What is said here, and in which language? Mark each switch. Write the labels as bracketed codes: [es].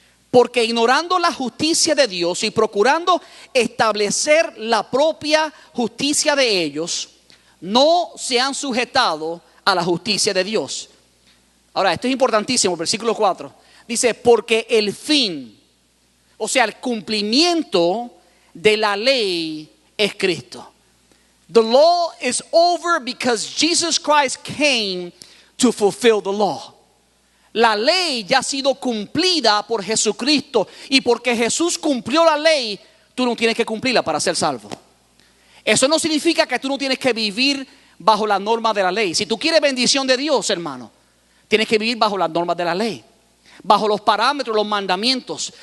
[es] Porque ignorando la justicia de Dios y procurando establecer la propia justicia de ellos, no se han sujetado a la justicia de Dios. Ahora, esto es importantísimo, versículo 4. Dice, porque el fin, o sea, el cumplimiento de la ley es Cristo. [en] The law is over because Jesus Christ came to fulfill the law. [es] La ley ya ha sido cumplida por Jesucristo. Y porque Jesús cumplió la ley, tú no tienes que cumplirla para ser salvo. Eso no significa que tú no tienes que vivir bajo la norma de la ley. Si tú quieres bendición de Dios, hermano, tienes que vivir bajo las normas de la ley, bajo los parámetros, los mandamientos.